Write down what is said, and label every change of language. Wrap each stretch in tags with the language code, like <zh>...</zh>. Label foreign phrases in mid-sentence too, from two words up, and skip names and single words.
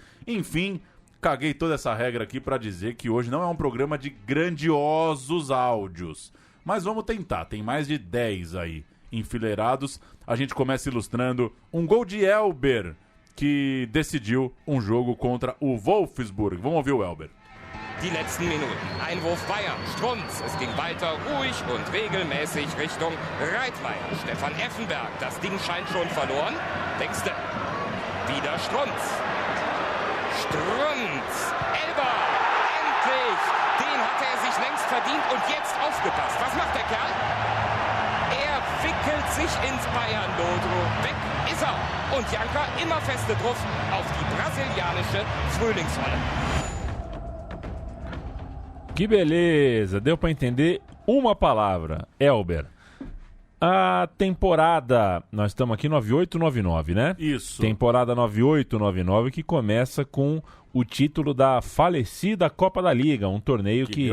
<pt>Enfim, caguei toda essa regra aqui para dizer que hoje não é um programa de grandiosos áudios. Mas vamos tentar. Tem mais de 10 aí. enfileirados. A gente começa ilustrando um gol de Elber, que decidiu um jogo contra o Wolfsburg. Vamos ouvir o Elber.</pt> <de>Die letzten Minuten. Einwurf Bayern. Strunz. Es ging weiter ruhig und regelmäßig Richtung Reitmeier. Stefan Effenberg. Das Ding scheint schon verloren. Wechsel. Wieder Strunz. Strunz. Elber. Endlich. Den hatte er sich längst verdient und jetzt aufgepasst. Was macht der Kerl? Er wickelt sich ins Bayern-Logo. Weg ist er. Und Janka immer feste drauf auf die brasilianische Frühlingsrolle.</de> <pt>Que beleza, deu pra entender uma palavra, Elber. A temporada, nós estamos aqui 98-99, né? Isso. Temporada 98-99 que começa com o título da falecida Copa da Liga, um torneio que</pt>